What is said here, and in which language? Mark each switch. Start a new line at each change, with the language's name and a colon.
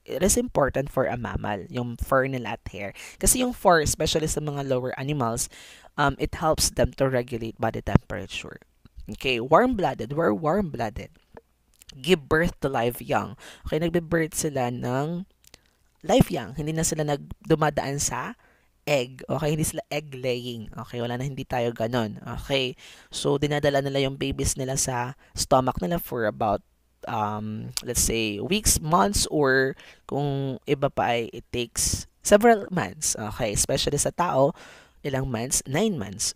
English: It is important for a mammal, yung fur nila at hair.
Filipino: Kasi yung fur, especially sa mga lower animals,
English: it helps them to regulate body temperature. Okay, warm-blooded. We're warm-blooded. Give birth to live young.
Filipino: Okay, nagbe-birth sila ng live young. Hindi na sila dumadaan sa egg. Okay, hindi sila egg laying. Okay, wala na, hindi tayo ganon. Okay, so dinadala nila yung babies nila sa stomach nila
English: for about let's say weeks, months,
Filipino: or kung iba pa ay it takes several months. Okay, especially sa tao, ilang months? 9 months.